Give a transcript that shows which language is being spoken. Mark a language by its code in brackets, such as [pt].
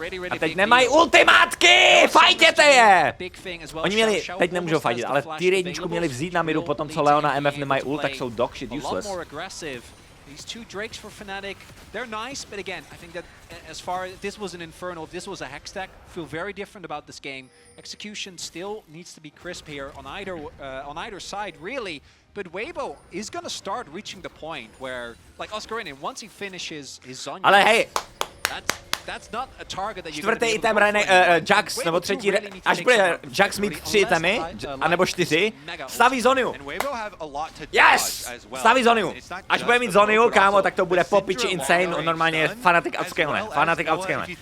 [cs] A teď nemají ultimátky! Fajtěte je! Oni měli, teď nemůžou fajtit, ale ty jedničku měli vzít na midu, potom co Leon a MF nemají ult, tak jsou [en] dog shit useless. These two Drakes for Fnatic, they're nice, but again, I think that as far as this was an Infernal, if this was a Hex stack, feel very different about this game. Execution still needs to be crisp here on either side, really. But Weibo is going to start reaching the point where, like Oscarinian, once he finishes his Zonya, [cs] ale hej! [en] That's not a target that [cs] Čtvrtý item Jax, nebo třetí, až bude Jax mít 3 itemy, anebo 4, staví Zonyu. [en] Yes! [cs] Staví Zonyu. Až bude mít Zonyu, kámo, tak to bude po piči insane, normálně Fnatic outscale, Fnatic outscale.